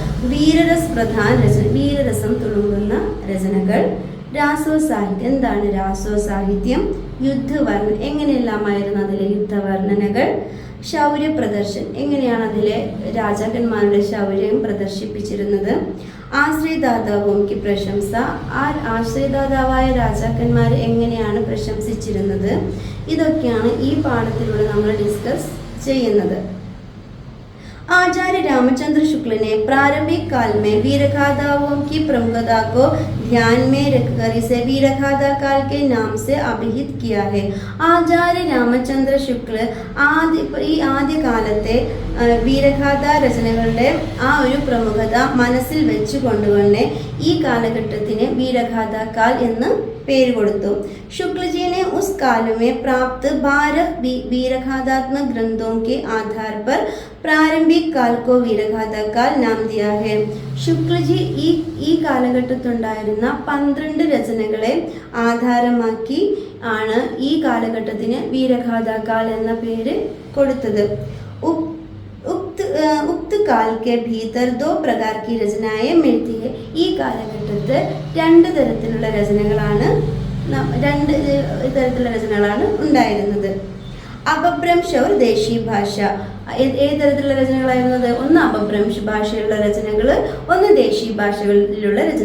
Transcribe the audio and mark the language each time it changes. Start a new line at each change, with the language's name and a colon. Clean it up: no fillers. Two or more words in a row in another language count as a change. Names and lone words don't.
Malayalam: വീരരസം തുളുമ്പുന്ന രചനകൾ, രാസോ സാഹിത്യം, എന്താണ് രാസോ സാഹിത്യം, യുദ്ധവർണ്ണ, എങ്ങനെയെല്ലാമായിരുന്നു അതിലെ യുദ്ധവർണ്ണനകൾ,
Hindi: शौर्य प्रदर्शन,
Malayalam: എങ്ങനെയാണ് അതിലെ രാജാക്കന്മാരുടെ ശൗര്യം പ്രദർശിപ്പിച്ചിരുന്നത്, ആശ്രയദാതാവുംക്ക് പ്രശംസ, ആ ആശ്രയദാതാവായ രാജാക്കന്മാരെ എങ്ങനെയാണ് പ്രശംസിച്ചിരുന്നത്. ഇതൊക്കെയാണ് ഈ പാഠത്തിലൂടെ നമ്മൾ ഡിസ്കസ് ചെയ്യുന്നത്.
Hindi: आचार्य रामचंद्र शुक्ल ने प्रारंभिक काल में वीरगाथाओं की प्रमुखता को ध्यान में रखकर इसे वीरगाथाकाल के नाम से अभिहित किया है.
Malayalam: ആചാര്യ രാമചന്ദ്ര ശുക്ല ഈ ആദ്യകാലത്തെ വീരഗാഥ രചനകളുടെ ആ ഒരു പ്രമുഖത മനസ്സിൽ വെച്ചുകൊണ്ടുകൊണ്ട് ഈ കാലഘട്ടത്തിന് വീരഗാഥാകാൽ എന്ന് പേര് കൊടുത്തു.
Hindi: शुक्लजी ने उस काल में प्राप्त 12 वीरगाथात्मक ग्रंथों के आधार पर प्रारंभिक काल को वीरगाथाकाल नाम दिया है.
Malayalam: ശുക്ലജി ഈ കാലഘട്ടത്തുണ്ടായിരുന്ന 12 രചനകളെ ആധാരമാക്കി ആണ് ഈ കാലഘട്ടത്തിന് വീരഗാഥാകാൽ എന്ന പേര് കൊടുത്തത്.
Hindi: उक्त काल के भीतर 2 प्रकार की रचनाएं मिलती है.
Malayalam: ഈ കാലഘട്ടത്ത് രണ്ട് തരത്തിലുള്ള രചനകളാണ് ഉണ്ടായിരുന്നത്. അപഭ്രംശ് और ദേശീയ ഭാഷ. ഏത് തരത്തിലുള്ള രചനകളായിരുന്നത്? ഒന്ന് അപഭ്രംശ് ഭാഷയിലുള്ള രചനകൾ, ഒന്ന് ദേശീയ ഭാഷകളിലുള്ള രചന.